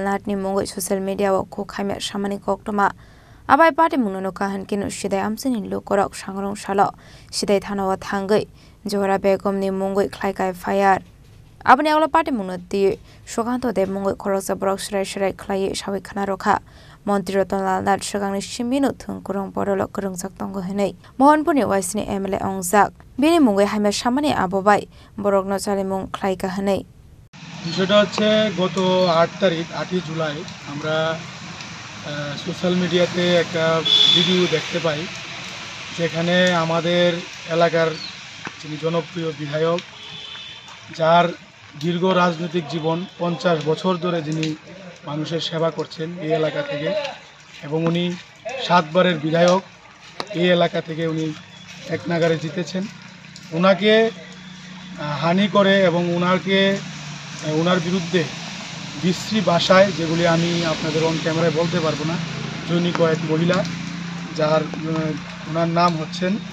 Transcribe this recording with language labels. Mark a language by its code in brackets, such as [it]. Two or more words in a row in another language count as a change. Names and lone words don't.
[trk] नाथनि मुङै ससियेल मिडियाआव खुखामिया सामानि कक्टमा आबाय पाटे मुंगनो काहनकिन सिदाय आमसिनि लुकरक सांग्रं सल सिदाय थानाव थांगै जहुरा बेगमनि मुङै ख्लाइकाय फायार आबनि आवला पाटे मुंगनते सुकान्त देव मुङै खरकसा ब्रक सिराय सिराय ख्लायै सावै खाना रखा मन्त्री रतनलाल नाथ सिगांनि सिमिनु थुंकुरं बरल गोरोंजाक दंग हनै मोहनपुरनि वाइसनि एमएलए अंजाक बिनि मुङै हाइमा सामानि आबोबाय बरक नचाले मुं ख्लाइका हनै [bn] বিষয়টা হচ্ছে গত 8 তারিখ 8 জুলাই আমরা সোশ্যাল মিডিয়াতে একটা ভিডিও দেখতে পাই যেখানে আমাদের এলাকার যিনি জনপ্রিয় বিধায়ক যার দীর্ঘ রাজনৈতিক জীবন 50 বছর ধরে যিনি মানুষের সেবা করছেন এই এলাকা থেকে এবং উনি 7 বারের বিধায়ক এই এলাকা থেকে উনি এক নাগারে জিতেছেন ওনাকে হানি করে এবং ওনার বিরুদ্ধে বিশ্রী ভাষায় যেগুলি আমি আপনাদের [en] on camera [bn] বলতে পারবো না জৈনিক এক মহিলা যার ওনার নাম হচ্ছেন